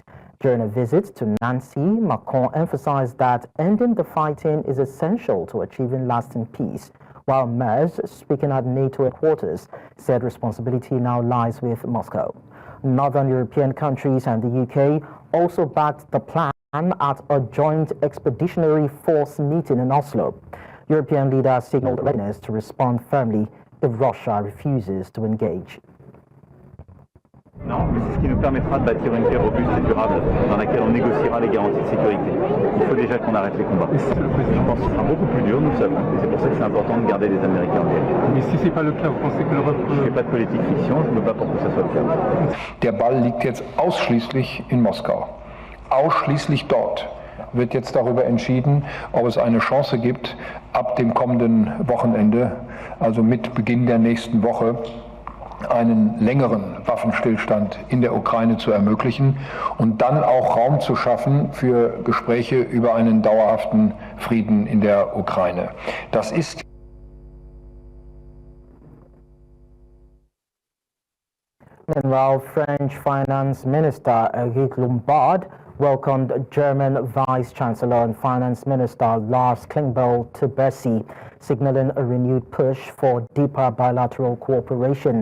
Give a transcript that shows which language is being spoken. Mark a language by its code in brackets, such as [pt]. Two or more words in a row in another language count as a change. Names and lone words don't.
[en] During a visit to Nancy, Macron emphasized that ending the fighting is essential to achieving lasting peace, while Merz, speaking at NATO headquarters, said responsibility now lies with Moscow. Northern European countries and the UK also backed the plan at a joint expeditionary force meeting in Oslo. European leaders signaled readiness to respond firmly if Russia refuses to engage. [fr] Non, mais c'est ce qui nous permettra de bâtir une paix robuste et durable dans laquelle on négociera les garanties de sécurité. Il faut déjà qu'on arrête les combats. Le président pense que ce sera beaucoup plus dur, nous le savons. Et c'est pour ça que c'est important de garder les Américains en guerre. Mais si ce n'est pas le cas, vous pensez que l'Europe... Je ne fais pas de politique fiction, je me bats pour que ça soit le cas. [de] Der Ball liegt jetzt ausschließlich in Moskau. Ausschließlich dort wird jetzt darüber entschieden, ob es eine Chance gibt, ab dem kommenden Wochenende, also mit Beginn der nächsten Woche, einen längeren Waffenstillstand in der Ukraine zu ermöglichen und dann auch Raum zu schaffen für Gespräche über einen dauerhaften Frieden in der Ukraine. Das ist [en] Meanwhile, French Finance Minister Eric Lombard welcomed German Vice Chancellor and Finance Minister Lars Klingbeil to Bercy, signaling a renewed push for deeper bilateral cooperation.